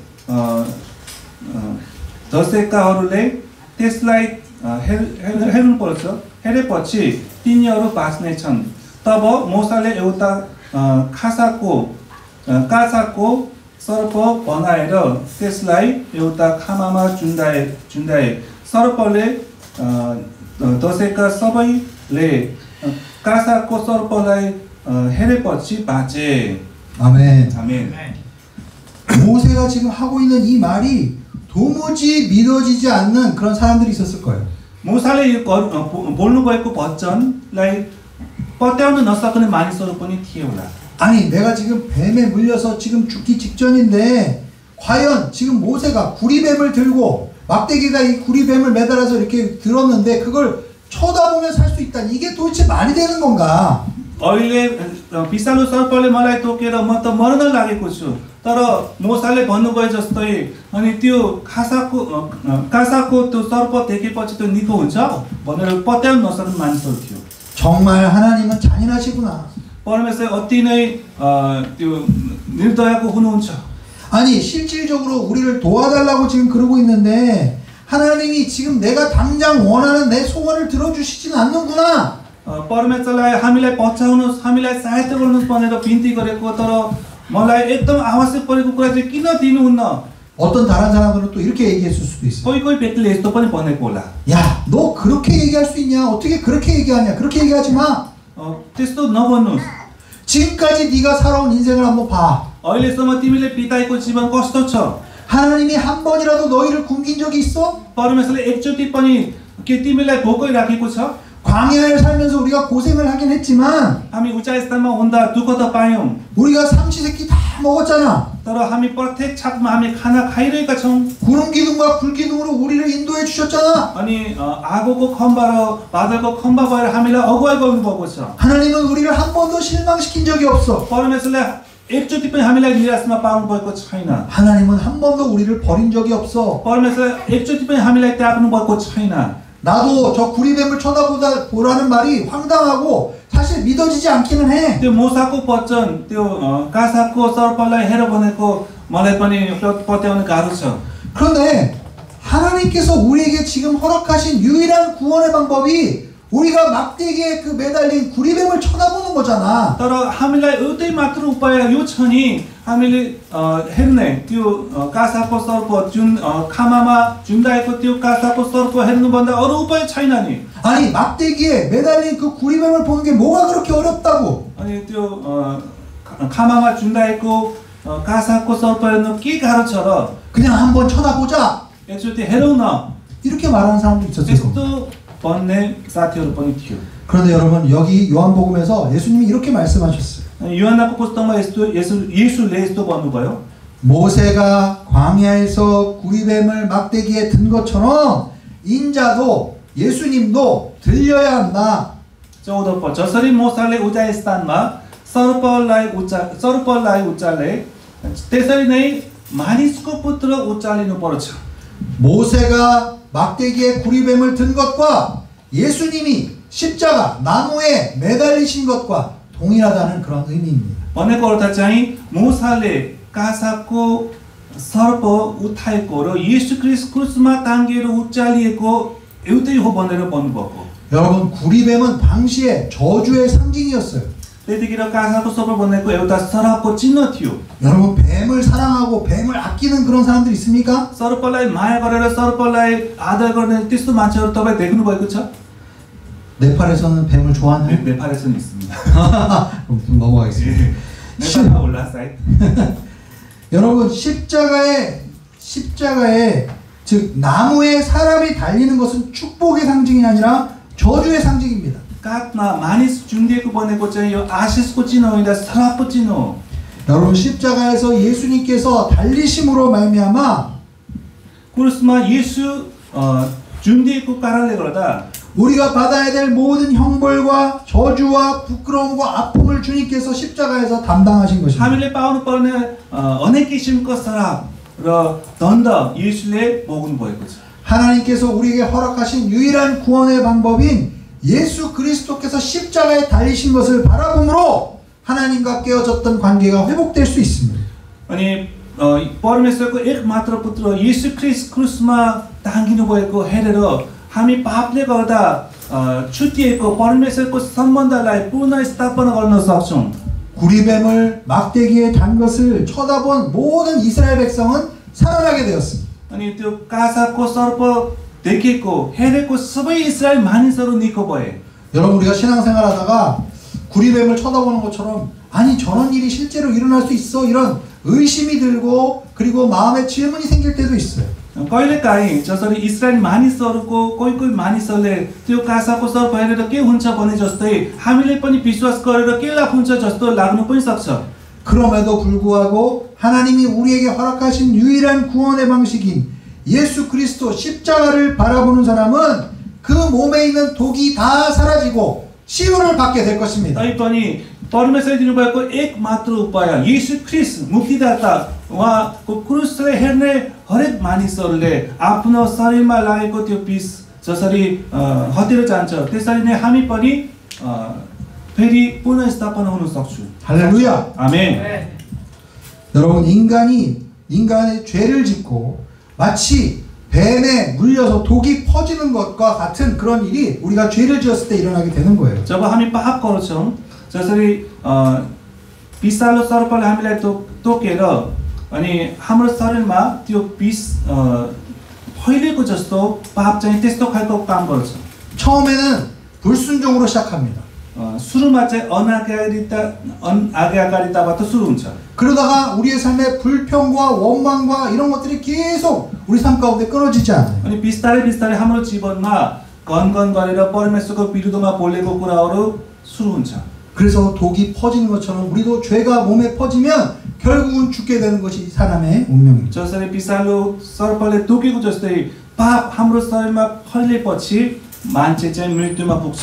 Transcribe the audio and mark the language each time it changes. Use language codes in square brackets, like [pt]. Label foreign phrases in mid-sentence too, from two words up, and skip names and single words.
[ne] दशेकाहरूले त्यसलाई हेर्नु पर्छ हेरेपछि तिनीहरू बाँच्ने छन् तब मोसाले एउटा काँसाको सर्प बनाएर त्यसलाई एउटा खामामा चुन्डाए सर्पले दशेका सबैले काँसाको सर्पलाई हेरेपछि बाँचे [ko] 아멘. 아멘. 모세가 지금 하고 있는 이 말이 도무지 믿어지지 않는 그런 사람들이 있었을 거예요. [ne] मोसाले यो बोल्नु भएको वचनलाई पत्याउन नसक्ने मानिसहरू पनि थिए होला [ko] 아니 내가 지금 뱀에 물려서 지금 죽기 직전인데 과연 지금 모세가 구리뱀을 들고 막대기에다 이 구리뱀을 매달아서 이렇게 들었는데 그걸 쳐다보면 살 수 있다. 이게 도대체 말이 되는 건가? [ne] अहिले विषालु सर्पले मलाई टोकेर म त मर्न लागेको छु तर मोसाले भन्नुभयो जस्तै अनि त्यो काँसाको त्यो सर्प देखेपछि त्यो निको हुन्छ भनेर पत्याउन नसक्ने मानिसहरू थियो [ko] 정말 하나님은 잔인하시구나. [ne] परमेश्वर अति नै त्यो निर्दयको हुनुहुन्छ [ko] 아니 실질적으로 우리를 도와달라고 지금 그러고 있는데 하나님이 지금 내가 당장 원하는 내 소원을 들어주시진 않는구나. [ne] परमेश्वरलाई हामीलाई बचाउनुहोस् हामीलाई सहायता गर्नुहोस् भनेर बिन्ती गरेको तर मलाई एकदम आवश्यक परेको कुरा चाहिँ किन दिनुहुन्न [ko] 어떤 다른 사람들은 또 이렇게 얘기했을 수도 있어요. [ne] कोही व्यक्तिले यस्तो पनि भनेको होला. [ko] 야, 너 그렇게 얘기할 수 있냐? 어떻게 그렇게 얘기하냐? 그렇게 얘기하지 마. [ne] त्यस्तो नभन्नुहोस्. [ko] 지금까지 네가 살아온 인생을 한번 봐. [ne] अहिलेसम्म तिमीले बिताएको जीवन कस्तो छ? [ko] 하나님이 한 번이라도 너희를 굶긴 적이 있어? [ne] परमेश्वरले एकचोटि पनि के तिमीलाई भोकै राखेको छ? [ko] 광야에 살면서 우리가 고생을 하긴 했지만 [ne] हामी उचाइ स्थानमा हुँदा दुःख त पायौँ. [ko] 우리가 삼시세끼 다 먹었잖아. [ne] तर हामी प्रत्येक छकमा हामी खाना खाइरहेका छौँ. [ko] 구름 기둥과 불 기둥으로 우리를 인도해 주셨잖아. [ne] अनि आगोको खम्बा र बादलको खम्बा भएर हामीलाई अगुवाई गर्नुभएको छ. [ko] 하나님은 우리를 한 번도 실망시킨 적이 없어. [ne] परमेश्वरले एकचोटि पनि हामीलाई निराशमा पार्नु भएको छैन. [ko] 하나님은 한 번도 우리를 버린 적이 없어. [ne] परमेश्वरले एकचोटि पनि हामीलाई त्याग्नु भएको छैन. [ko] 나도 저 구리뱀을 쳐다보라는 말이 황당하고 사실 믿어지지 않기는 해. [ne] त्यो मोसाको वचन त्यो कासाको सर्पलाई हेर भनेको मलाई पनि पत्याउन गाह्रो छ. [ko] 그런데 하나님께서 우리에게 지금 허락하신 유일한 구원의 방법이 우리가 막대기에 그 매달린 구리뱀을 쳐다보는 거잖아. [ne] तर हामीलाई एउटै मात्र उपाय यो छ नि हामीले हेर्ने त्यो कासाको सर्प जुन खामामा झुन्डाएको त्यो कासाको सर्प हेर्नुभन्दा अरू उपाय छैन नि. [ko] 아니 막대기에 매달린 그 구리뱀을 보는 게 뭐가 그렇게 어렵다고? [ne] अनि त्यो खामामा झुन्डाएको कासाको सर्प हेर्नु के गाह्रो छ र? [ko] 그냥 한번 쳐다보자. [ne] एकचोटि हेरौँ न. [ko] 이렇게 말하는 사람도 있었어요. [ne] त्यस्तो भन्ने साथीहरू पनि थियो. [ko] 그런데 여러분 여기 요한복음에서 예수님이 이렇게 말씀하셨어요. [ne] 요한को पुस्तकमा 예수ले यस्तो भन्नुभयो. [ko] 모세가 광야에서 구리뱀을 막대기에 든 것처럼 인자도 예수님도 들려야 한다. [ne] 14 पद जसरी मोसाले उचाइ स्थानमा सर्पलाई उचाले त्यसरी नै मानिसको पुत्र उचालिनु पर्छ. [ko] 모세가 막대기에 구리뱀을 든 것과 예수님이 십자가 나무에 매달리신 것과 동일하다는 그런 의미입니다. [ne] भनेको अर्थ चाहिँ मोसाले कासाको सर्प उठाएको र येशू ख्रीष्ट क्रुसमा टाङ्गिएर उचालिएको एउटै हो भनेर भन्नुभएको. [ko] 여러분 구리뱀은 당시에 저주의 상징이었어요. [ne] त्यतिखेर कासाको सर्प भनेको एउटा श्रापको चिन्ह थियो. [ko] 여러분 뱀을 사랑하고 뱀을 아끼는 그런 사람들 있습니까? [ne] सर्पलाई माया गरेर सर्पलाई आदर गर्ने त्यस्तो मान्छेहरू तपाईँ देख्नु भएको छ? [ko] 네팔에서는 뱀을 좋아하나요? 네팔에서는 있습니다. 그럼 넘어가겠습니다. 네팔 올라 사이트. 여러분 십자가에 즉 나무에 사람이 달리는 것은 축복의 상징이 아니라 저주의 상징입니다. [ne] काठमा मानिस झुन्डिएको बनेको चाहिँ यो आशिषको चिन्ह होइन श्रापको चिन्ह हो. [ko] 여러분 십자가에서 예수님께서 달리심으로 말미암아 [ne] क्रुसमा येशू झुन्डिएको कारणले गर्दा [ko] 우리가 받아야 될 모든 형벌과 저주와 부끄러움과 아픔을 주님께서 십자가에서 담당하신 것입니다. [ne] हामीले पाउनुपर्ने अनेक किसिमको श्राप र दण्ड येशूले भोग्नु भएको छ. [ko] 하나님께서 우리에게 허락하신 유일한 구원의 방법인 예수 그리스도께서 십자가에 달리신 것을 바라봄으로 하나님과 깨어졌던 관계가 회복될 수 있습니다. [ne] अनि परमेश्वरको एकमात्र पुत्र येशू ख्रीष्ट क्रुसमा टाङ्गिनु भएको हेरेर हामी पापले गर्दा छुटिएको परमेश्वरको सम्बन्धलाई पुनः स्थापना गर्न सक्छौं. [ko] 구리뱀을 막대기에 단 것을 쳐다본 모든 이스라엘 백성은 살아나게 되었습니다. [ne] अनि त्यो कासाको सर्प देखेको हेरेको सबै इस्रायल मानिसहरू निको भए. [ko] 여러분 우리가 신앙생활하다가 구리뱀을 쳐다보는 것처럼 아니 저런 일이 실제로 일어날 수 있어 이런 의심이 들고 그리고 마음에 질문이 생길 때도 있어요. [ne] कहिलेकाहीँ जसरी इस्रायल मानिसहरूको कोही मानिसहरूले त्यो कासाको सर्प हेरेर के हुन्छ भने जस्तै हामीले पनि विश्वास गरेर के लाभ हुन्छ जस्तो लाग्नु पनि सक्छ. [ko] 그럼에도 불구하고 하나님이 우리에게 허락하신 유일한 구원의 방식인 예수 그리스도 십자가를 바라보는 사람은 그 몸에 있는 독이 다 사라지고 치유를 받게 될 것입니다. [ne] तैपनि परमेश्वरले दिनुभएको एक मात्र उपाय येशू ख्रीष्ट मुक्तिदाता उहाँको क्रुसले हेर्ने हरेक मानिसहरूले आफ्नो शरीरमा लागेको त्यो विष जसरी हटेर जान्छ त्यसरी नै हामी पनि फेरि पुनः स्थापना हुन सक्छौं. [ko] 할렐루야. 아멘. 여러분 인간의 죄를 짓고 마치 뱀에 물려서 독이 퍼지는 것과 같은 그런 일이 우리가 죄를 지었을 때 일어나게 되는 거예요. [ne] जब हामी पाप गर्छौं जसरी विषालु सर्पले हामीलाई टोकेर अनि हाम्रो शरीरमा त्यो विष फैलिएको जस्तो पाप चाहिँ त्यस्तो खालको काम गर्छ। [ko] 처음에는 불순종으로 시작합니다. [ne] सुरुमा चाहिँ अनाज्ञाकारिताबाट सुरु हुन्छ। [ko] 그러다가 우리의 삶에 불평과 원망과 이런 것들이 계속 우리 삶 가운데 끊어지지 않아요. [ne] अनि बिस्तारै बिस्तारै हाम्रो जीवनमा गनगन गरेर परमेश्वरको विरुद्धमा बोलेको कुराहरू सुरु हुन्छ। [ko] 그래서 독이 퍼지는 것처럼 우리도 죄가 몸에 퍼지면 결국은 죽게 되는 것이 사람의 운명입니다. [ne] जसरी विषालु सर्पले टोकेको जस्तै पाप हाम्रो शरीरमा फैलिएपछि मान्छे चाहिँ मृत्युमा पुग्छ।